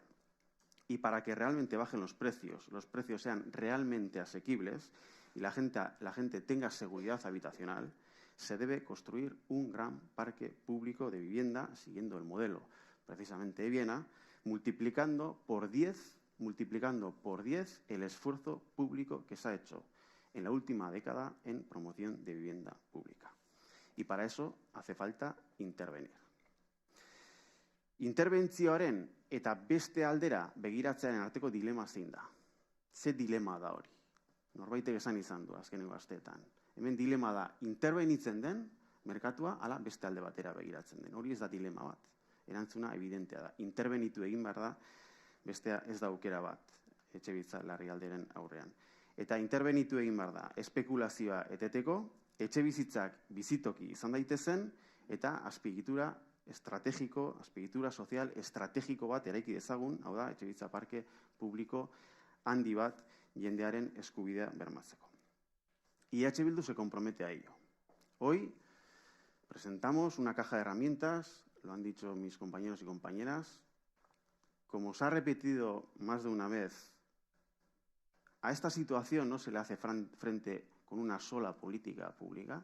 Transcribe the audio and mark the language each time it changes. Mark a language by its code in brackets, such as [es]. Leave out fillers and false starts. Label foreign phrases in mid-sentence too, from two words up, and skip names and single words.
[es] Y para que realmente bajen los precios sean realmente asequibles y la gente tenga seguridad habitacional, se debe construir un gran parque público de vivienda siguiendo el modelo precisamente de Viena, multiplicando por 10 el esfuerzo público que se ha hecho en la última década en promoción de vivienda pública. Y para eso hace falta intervenir. [eu] Interbentzioaren eta beste aldera begiratzearen arteko dilema zein da. Ze dilema da hori? Norbaitek esan izan du azkeneko asteetan. Hemen dilema da interbenitzen den merkatua ala beste alde batera begiratzen den. Hori ez da dilema bat. Erantzuna evidentea da. Interbenitu egin behar da, bestea ez da aukera bat etxebizitza larrialdiaren aurrean. Eta interbenitu egin behar da, espekulazioa eteteko, etxebizitzak bizitoki izan daitezen, eta azpiegitura estrategiko, azpiegitura sozial estrategiko bat eraiki dezagun, hau da, etxebizitza parke publiko handi bat jendearen eskubidea bermatzeko. [es] Y EH Bildu se compromete a ello. Hoy presentamos una caja de herramientas, lo han dicho mis compañeros y compañeras. Como se ha repetido más de una vez, a esta situación no se le hace frente con una sola política pública.